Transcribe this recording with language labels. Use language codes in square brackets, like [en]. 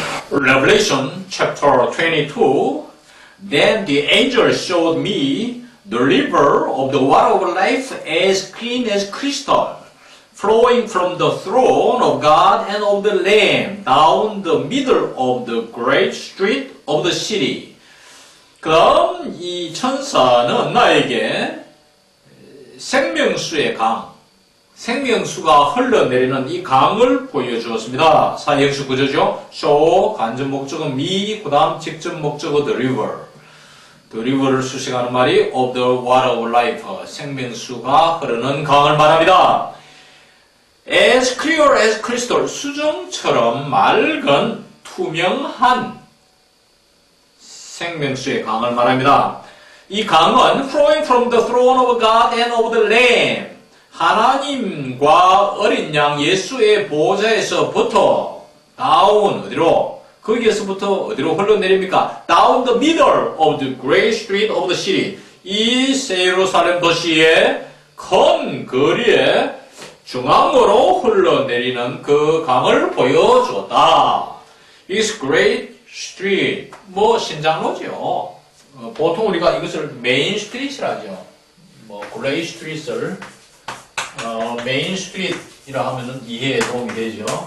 [en] Revelation chapter 22, then the angel showed me the river of the water of life as clean as crystal, flowing from the throne of God and of the Lamb down the middle of the great street of the city. [ko] 그럼 이 천사는 나에게 생명수의 강, 생명수가 흘러내리는 이 강을 보여주었습니다. 사형식 구조죠. show, 간접 목적은 me, 그 다음 직접 목적은 the river. The river를 수식하는 말이 [en] of the water of life, [ko] 생명수가 흐르는 강을 말합니다. [en] As clear as crystal, [ko] 수정처럼 맑은 투명한 생명수의 강을 말합니다. 이 강은 [en] flowing from the throne of God and of the Lamb, [ko] 하나님과 어린 양 예수의 보좌에서부터 down 어디로? 거기에서부터 어디로 흘러내립니까? [en] Down the middle of the great street of the city. [ko] 이 세루살렘 도시의 큰 거리에 중앙으로 흘러내리는 그 강을 보여주었다. [en] This great street, [ko] 뭐 신장로죠. 보통 우리가 이것을 메인 스트리트라 하죠. 뭐 그레이 스트리트를 메인 스트리트이라 하면은 이해에 도움이 되죠.